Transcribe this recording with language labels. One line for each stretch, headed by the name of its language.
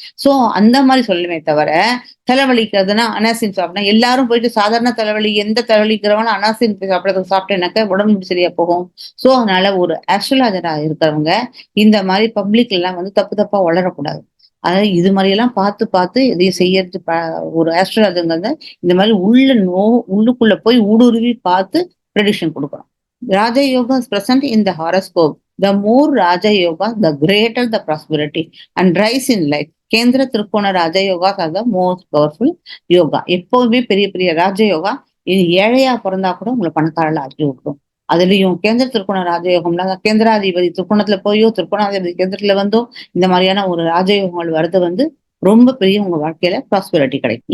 Tamil: So அந்த மாதிரி சொல்லுமே தவிர, தலைவலிக்கிறதுனா அனாசின் சாப்பிட்டா எல்லாரும் போயிட்டு சாதாரண தலைவலி எந்த தலைவலிக்கிறவங்களும் அனாசின் சாப்பிடறதுக்கு சாப்பிட்டேனாக்க உடம்பு சரியா போகும். சோ அதனால ஒரு ஆஸ்ட்ராலஜரா இருக்கிறவங்க இந்த மாதிரி பப்ளிக்ல எல்லாம் வந்து தப்பு தப்பா வளரக்கூடாது. அதாவது இது மாதிரி எல்லாம் பார்த்து பார்த்து எதையும் செய்யறது ஒரு ஆஸ்ட்ராலஜருங்கிறத இந்த மாதிரி உள்ளுக்குள்ள போய் ஊடுருவி பார்த்து ப்ரெடிக்ஷன் கொடுக்கணும்.
English: Raja Yoga is present in the horoscope. The more Raja Yoga, the greater the prosperity and rise in life. கேந்திர திருக்கோண Raja yogas are the most powerful yoga.
Tamil: எப்போதுமே பெரிய பெரிய ராஜ யோகா இது ஏழையா பிறந்தா கூட உங்களை பணக்காரல ஆக்கி விட்டுரும். அதுலயும் கேந்திர திருக்கோண ராஜயோகம்ல கேந்திராதிபதி திருக்கோணத்துல போயோ திருக்கோணாதிபதி கேந்திரத்துல வந்தோ இந்த மாதிரியான ஒரு ராஜயோகங்கள் வர்றது வந்து ரொம்ப பெரிய உங்க வாழ்க்கையில ப்ராஸ்பெரிட்டி கிடைக்கும்.